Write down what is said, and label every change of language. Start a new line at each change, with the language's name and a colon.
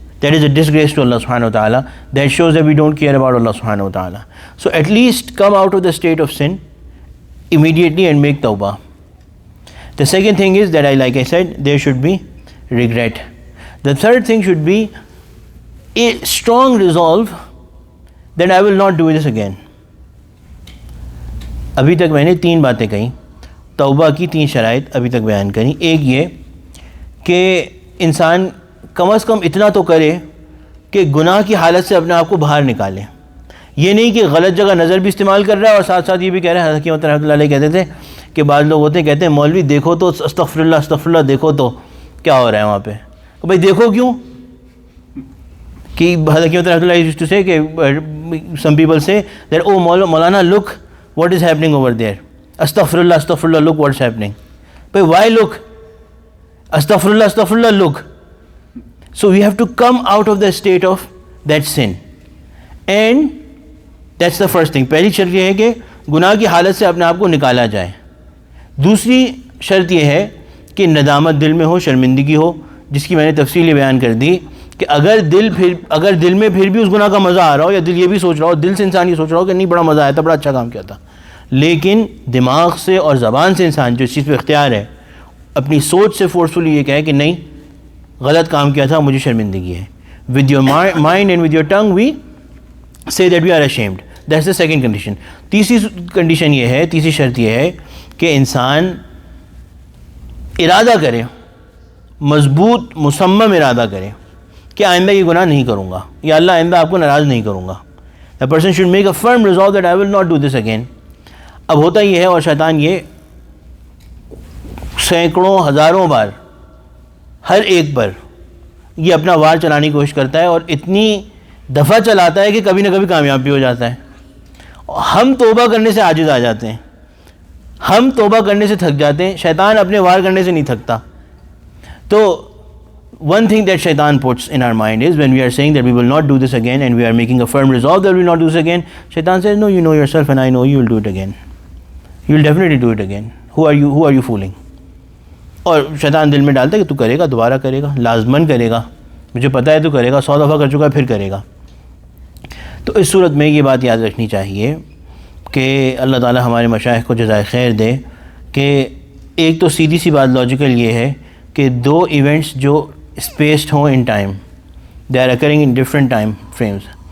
English: That is a disgrace to Allah subhanahu wa ta'ala. That shows that we don't care about Allah subhanahu wa ta'ala. So at least come out of the state of sin immediately and make tawbah. The second thing is that like I said, there should be regret. The third thing should be a strong resolve that I will not do this again.
Urdu: ابھی تک میں نے 3 باتیں کہیں، توبہ کی 3 شرائط ابھی تک بیان کریں. ایک یہ کہ انسان کم از کم اتنا تو کرے کہ گناہ کی حالت سے اپنے آپ کو باہر نکالے. یہ نہیں کہ غلط جگہ نظر بھی استعمال کر رہا ہے اور ساتھ ساتھ یہ بھی کہہ رہا ہے. حکیم رحمۃ اللہ علیہ کہتے تھے کہ بعض لوگ ہوتے ہیں کہتے ہیں مولوی دیکھو تو استغفر اللہ دیکھو تو کیا ہو رہا ہے وہاں پہ. بھائی دیکھو کیوں؟ کہ حکیم رحمۃ اللہ
English: Used to say کہ some people say that او maulana look what is happening over there, astaghfirullah, look what's happening. But why look? Astaghfirullah, look. So we have to come out of the state of that sin, and that's the first thing.
Urdu: پہلی شرط یہ ہے کہ گناہ کی حالت سے اپنے آپ کو نکالا جائے. دوسری شرط یہ ہے کہ ندامت دل میں ہو، شرمندگی ہو، جس کی میں نے تفصیل بیان کر دی کہ اگر دل میں پھر بھی اس گناہ کا مزہ آ رہا ہو، یا دل یہ بھی سوچ رہا ہو، دل سے انسان یہ سوچ رہا ہو کہ نہیں بڑا مزہ آیا تھا، بڑا اچھا کام کیا تھا، لیکن دماغ سے اور زبان سے انسان جو اس چیز پہ اختیار ہے، اپنی سوچ سے فورسفلی یہ کہے کہ نہیں غلط کام کیا تھا، مجھے شرمندگی ہے. With your mind and with your tongue وی سے that we are ashamed. That's the second condition. تیسری کنڈیشن یہ ہے، تیسری شرط یہ ہے کہ انسان ارادہ کرے، مضبوط مصمم ارادہ کرے کہ آئندہ یہ گناہ نہیں کروں گا، یا اللہ آئندہ آپ کو ناراض نہیں کروں گا.
English: The person should make a firm resolve that I will not do this again.
Urdu: اب ہوتا یہ ہے، اور شیطان یہ سینکڑوں ہزاروں بار ہر ایک پر یہ اپنا وار چلانے کی کوشش کرتا ہے، اور اتنی دفعہ چلاتا ہے کہ کبھی نہ کبھی کامیاب بھی ہو جاتا ہے. ہم توبہ کرنے سے عاجز آ جاتے ہیں، ہم توبہ کرنے سے تھک جاتے ہیں، شیطان اپنے وار کرنے سے نہیں تھکتا.
English: تو one thing that shaitan puts in our mind is when we are saying that we will not do this again and we are making a firm resolve that we will not do this again, shaitan says, no, you know yourself and I know you will do it again. You will definitely do it again. Who are you fooling?
Urdu: اور شیطان دل میں ڈالتا ہے کہ تو کرے گا، دوبارہ کرے گا، لازماً کرے گا، مجھے پتہ ہے تو کرے گا، 100 دفعہ کر چکا ہے پھر کرے گا. تو اس صورت میں یہ بات یاد رکھنی چاہیے کہ اللہ تعالی ہمارے مشائخ کو جزائے خیر دے کہ ایک تو سیدھی سی بات لاجیکل یہ ہے کہ 2 ایونٹس جو اسپیسڈ ہوں in time,
English: They are occurring in different time frames.